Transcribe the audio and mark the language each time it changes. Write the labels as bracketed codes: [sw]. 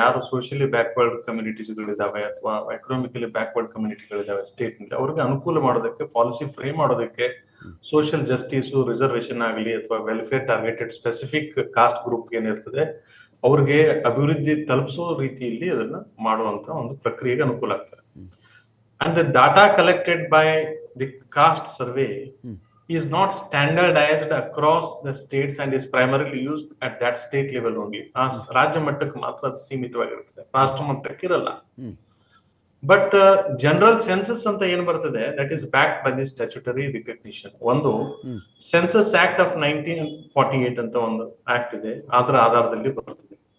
[kn] ಯಾರು socially backward ಕಮ್ಯುನಿಟೀಸ್ಗಳಿದಾವೆ ಅಥವಾ economically backward ಕಮ್ಯುನಿಟಿಗಳಿದಾವೆ state ನಲ್ಲಿ, ಅವ್ರಿಗೆ ಅನುಕೂಲ ಮಾಡೋದಕ್ಕೆ, ಪಾಲಿಸಿ ಫ್ರೇಮ್ ಮಾಡೋದಕ್ಕೆ, ಸೋಷಿಯಲ್ ಜಸ್ಟಿಸ್, ರಿಸರ್ವೇಶನ್ ಆಗಲಿ ಅಥವಾ welfare targeted specific cost group ಏನಿರ್ತದೆ ಅವ್ರಿಗೆ ಅಭಿವೃದ್ಧಿ ತಲುಪಿಸೋ ರೀತಿಯಲ್ಲಿ ಅದನ್ನ ಮಾಡುವಂತ ಒಂದು ಪ್ರಕ್ರಿಯೆಗೆ ಅನುಕೂಲ ಆಗ್ತದೆ. [en] And the data collected by the caste survey is not standardized across the states and is primarily used at that state level only. [kn] ರಾಜ್ಯ ಮಟ್ಟಕ್ಕೆ ಮಾತ್ರ ಅದು ಸೀಮಿತವಾಗಿರ್ತದೆ, ರಾಷ್ಟ್ರ ಮಟ್ಟಕ್ಕೆ ಇರಲ್ಲ. ಬಟ್ ಜನರಲ್ ಸೆನ್ಸಸ್ ಅಂತ ಏನ್ ಬರ್ತದೆ, [en] That is backed by the statutory recognition. [kn] ಒಂದು ಸೆನ್ಸಸ್ ಆಕ್ಟ್ ಆಫ್ 1948 ಅಂತ ಒಂದು ಆಕ್ಟ್ ಇದೆ, ಅದರ ಆಧಾರದಲ್ಲಿ ಬರ್ತದೆ.